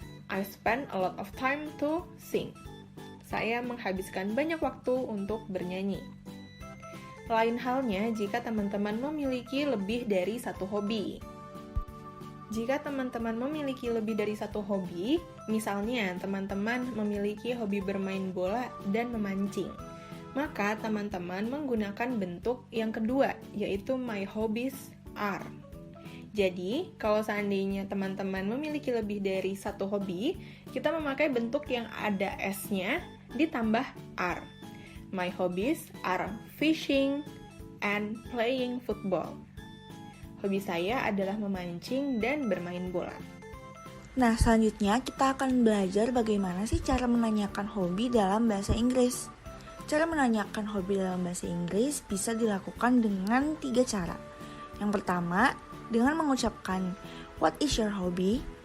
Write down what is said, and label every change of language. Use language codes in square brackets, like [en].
[en] I spend a lot of time to sing. [id] Saya menghabiskan banyak waktu untuk bernyanyi. Lain halnya jika teman-teman memiliki lebih dari satu hobi. Jika teman-teman memiliki lebih dari satu hobi, misalnya teman-teman memiliki hobi bermain bola dan memancing, maka teman-teman menggunakan bentuk yang kedua, yaitu [en] my hobbies are. [id] Jadi, kalau seandainya teman-teman memiliki lebih dari satu hobi, kita memakai bentuk yang ada S-nya ditambah are. [en] My hobbies are fishing and playing football. [id] Hobi saya adalah memancing dan bermain bola. Nah, selanjutnya kita akan belajar bagaimana sih cara menanyakan hobi dalam bahasa Inggris. Cara menanyakan hobi dalam bahasa Inggris bisa dilakukan dengan 3 cara. Yang pertama, dengan mengucapkan [en] what is your hobby?